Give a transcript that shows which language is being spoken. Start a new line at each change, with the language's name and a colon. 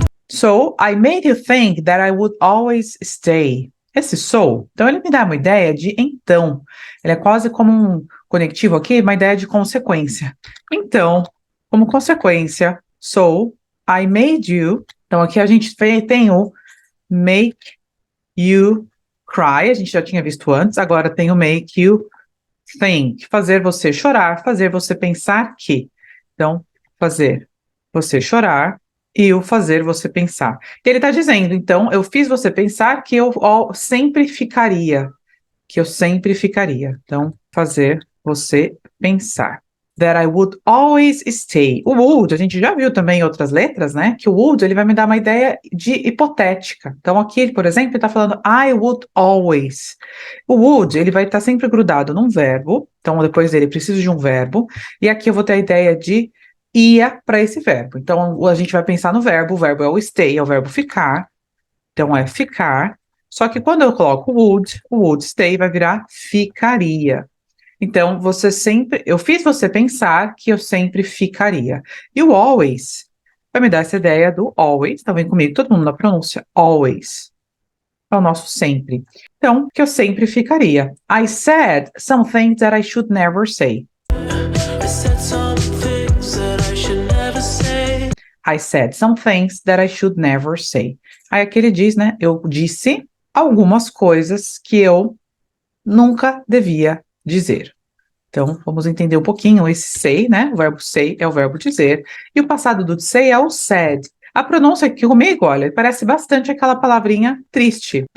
English: So, I made you think that I would always stay.
Portuguese: Esse so, então ele me dá uma ideia de então. Ele é quase como um conectivo aqui, uma ideia de consequência. Então, como consequência, so,
English: I made you.
Portuguese: Então aqui a gente tem o make you cry, a gente já tinha visto antes, agora tem o make you think, fazer você chorar, fazer você pensar que. Então, fazer você chorar e o fazer você pensar. E ele está dizendo, então, eu fiz você pensar que eu sempre ficaria, que eu sempre ficaria. Então, fazer você pensar.
English: That I would always stay.
Portuguese: O would, a gente já viu também em outras letras, né? Que o would, ele vai me dar uma ideia de hipotética. Então, aqui, por exemplo, ele está falando
English: I would always.
Portuguese: O would, ele vai estar sempre grudado num verbo. Então, depois dele, preciso de um verbo. E aqui eu vou ter a ideia de ia para esse verbo. Então, a gente vai pensar no verbo. O verbo é o stay, é o verbo ficar. Então, é ficar. Só que quando eu coloco o would stay vai virar ficaria. Então, eu fiz você pensar que eu sempre ficaria. E o always vai me dar essa ideia do always. Então, vem comigo, todo mundo na pronúncia. Always. É o nosso sempre. Então, que eu sempre ficaria.
English: I said some things that I should never say. I said some things that I should never say. I said some things that I should never say.
Portuguese: Aí aqui ele diz, né? Eu disse algumas coisas que eu nunca devia dizer. Então, vamos entender um pouquinho esse say, né? O verbo say é o verbo dizer. E o passado do say é o said. A pronúncia aqui comigo, olha, parece bastante aquela palavrinha triste.